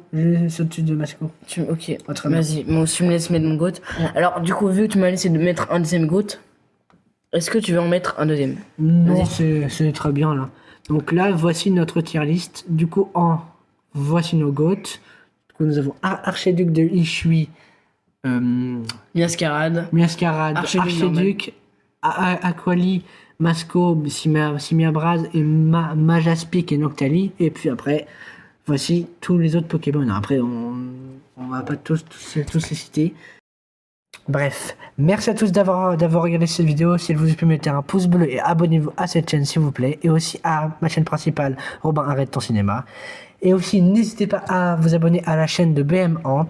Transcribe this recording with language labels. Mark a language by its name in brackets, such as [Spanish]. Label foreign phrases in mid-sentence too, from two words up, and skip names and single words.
[French] Juste au-dessus de Masco. Ok, Oh, très bien. vas-y. Moi, tu me laisses mettre mon goût. Alors, du coup, vu que tu m'as laissé de mettre un deuxième goût, est-ce que tu veux en mettre un deuxième? Non, Vas-y. c'est très bien là. Donc là, voici notre [English] tier list. [French] Du coup, voici nos goats. Du coup, nous avons Archiduc de Ishui, Miascarade. Miascarade, Archiduc, Aquali, Masco, Simiabraz et Majaspic et Noctali. Et puis après, voici tous les autres Pokémon. Après, on va pas tous les citer. Bref, merci à tous d'avoir regardé cette vidéo. S'il vous plaît, mettez un pouce bleu et abonnez-vous à cette chaîne s'il vous plaît. Et aussi à ma chaîne principale, Robin Arrête ton cinéma. Et aussi, n'hésitez pas à vous abonner à la chaîne de BM Hant.